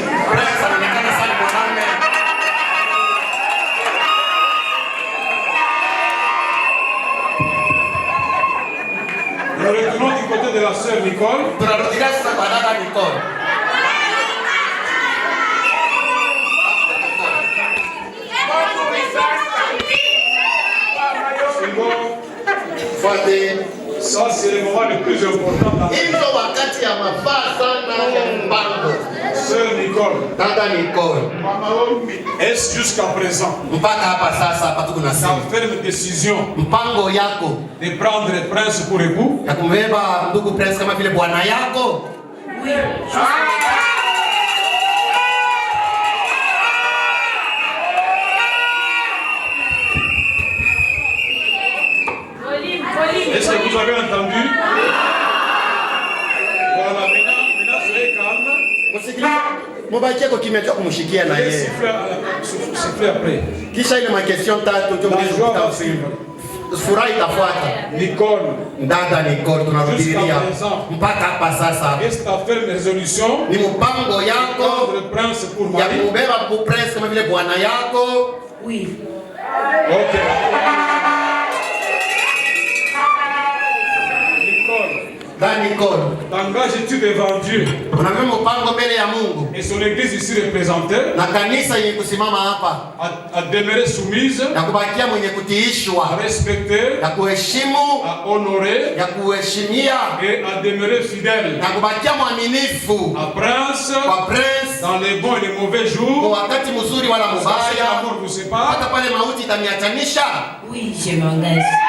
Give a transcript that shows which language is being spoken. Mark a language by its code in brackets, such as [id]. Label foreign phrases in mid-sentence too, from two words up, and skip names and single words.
[sw] Prince anaonekana sana mwanaume. [fr] Nous retournons du côté de la sœur Nicole. [sw] Tunarudia sasa kwa dada Nicole. [fr] C'est bon. [sw] Fuate. [fr] Ça, c'est le moment le plus important dans la vie. [sw] Hizo wakati ya mafaa sana ya mpango. [fr] Sœur Nicole, [sw] Dada Nicole. [fr] est-ce jusqu'à présent [sw] Mpaka hapa sasa hapa tuko na [fr] ta [sw] simu. [fr] ferme décision [sw] Mpango yako [fr] de prendre Prince pour époux? [sw] ya kumbeba ndugu Prince kama vile bwana yako. [fr] Est-ce que vous avez entendu? Voilà, maintenant soyez calme. [sw] Msikilize. Mubakie kwa kimya cha kumshikia na [fr] Et [sw] yeye. [fr] sifflez après. [sw] Kisha ile makestion tatu ndio [fr] La [sw] mwisho [fr] joie va [sw] kutafsiri. [fr] suivre. [sw] Furaha itafuata. Nicole, Dada Nicole tunarudilia [fr] Jusqu'à présent. [sw] mpaka hapa sasa. [fr] est-ce ta ferme résolution [sw] Ni mpango [fr] de [sw] yako [fr] prendre Prince pour [sw] ya [fr] mari? [sw] kubeba Prince kama vile bwana yako. Ok. Nicole, Dada Nicole, [fr] t'engages-tu devant Dieu [sw] unabeba mpango mbele ya Mungu [fr] et son église ici représentée [sw] na kanisa yenye kusimama hapa [fr] à demeurer soumise, [sw] na kubakia mwenye [fr] à [sw] kutiishwa, [fr] respecter, [sw] ya kuheshimu, [fr] à honorer [sw] ya kuheshimia [fr] et à demeurer fidèle [sw] na kubakia mwaminifu [fr] à Prince [sw] kwa Prince [fr] dans les bons et les mauvais [sw] kwa [fr] jours. [sw] wakati mzuri wala [fr] Ça, c'est [sw] mubaya, [fr] l'amour vous sépare. [sw] hata pale mauti itaniachanisha. [fr] Oui, je m'engage.